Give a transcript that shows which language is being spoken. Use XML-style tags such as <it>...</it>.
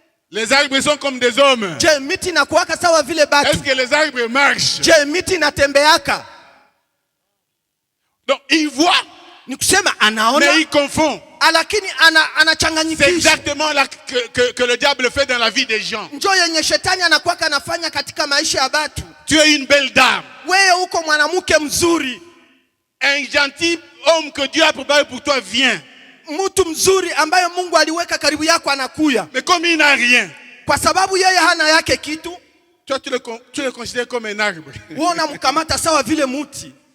<fr>Les arbres sont comme des hommes.</fr> <sw>Je, miti inakuwa sawa vile watu?</sw> <fr>Est-ce que les arbres marchent?</fr> <sw>Je, miti inatembeaka?</sw> <fr>Donc, il voit.</fr> <sw>Ni kusema anaona.</sw> <fr>Mais il confond.</fr> <sw>Lakini anachanganyikisha.</sw> <fr>C'est exactement là que le diable fait dans la vie des gens.</fr> <sw>Njoo yenye shetani anakuwa anafanya katika maisha ya watu.</sw> <fr>Tu es une belle dame.</fr> <sw>Wewe uko mwanamke mzuri.</sw> <fr>Un gentil homme que Dieu a préparé pour toi vient.</fr> <sw>Mtu mzuri ambaye Mungu aliweka karibu yako anakuya.</sw> <fr>Mais comme il n'a rien.</fr> <sw>Kwa sababu yeye hana yake kitu.</sw> <fr>Toi tu le considères comme un arbre.</fr> <sw>Wewe unamkamata sawa vile mti.</sw>